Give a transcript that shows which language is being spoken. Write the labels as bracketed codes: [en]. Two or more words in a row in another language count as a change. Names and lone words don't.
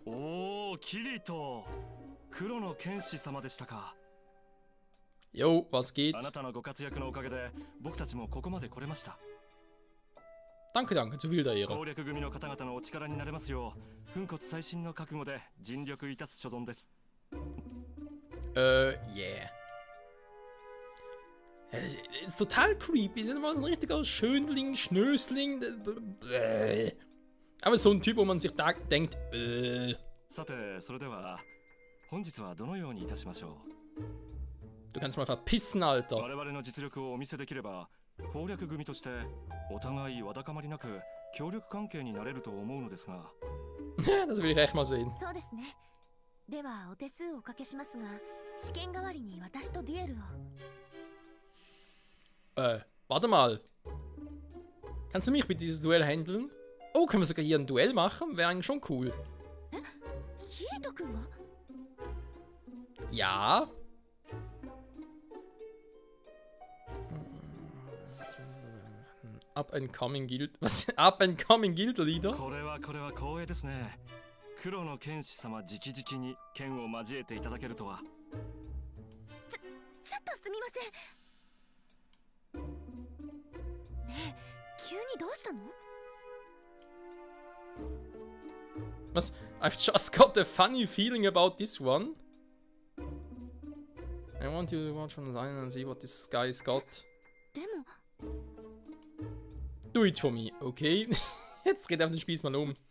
[en] Oh, Kirito! [ja] 黒の剣士様でしたか。 [de] Jo, was geht? [ja] あなたのご活躍のおかげで僕たちもここまで来れました。 [de] Danke, danke, zu viel der Ehre. [ja] 攻略組の方々のお力になれますよう、粉骨細心の覚悟で尽力いたす所存です。 [en] Yeah. [de] Ist total creepy. Ist immer so ein richtiger Schönling, Schnösling. Aber so ein Typ, wo man sich da denkt, [ja] さて、それでは本日はどのようにいたしましょう。 [de] Du kannst mal verpissen, Alter. [ja] 我々の実力をお見せできれば、攻略組としてお互いわだかまりなく協力関係になれると思うのですが。 [de] Das will ich echt mal sehen. [ja] そうですね。ではお手数をおかけしますが、試験代わりに私とデュエルを。 [de] Warte mal. Kannst du mich mit dieses Duell handeln? Oh, können wir sogar hier ein Duell machen? Wäre eigentlich schon cool. [ja] キリト君が？ [de] Ja. [en] Up and coming Guild. Was? Up and coming Guild Leader? [ja] これは光栄ですね。黒の剣士様直々に剣を交えていただけるとは。ちょっとすみません。ねえ、急にどうしたの？ [de] Was? [en] I've just got a funny feeling about this one. I want you to watch from the line and see what this guy's got. [ja] でも。 [en] Do it for me, okay? [de] Jetzt dreht er den Spieß mal um.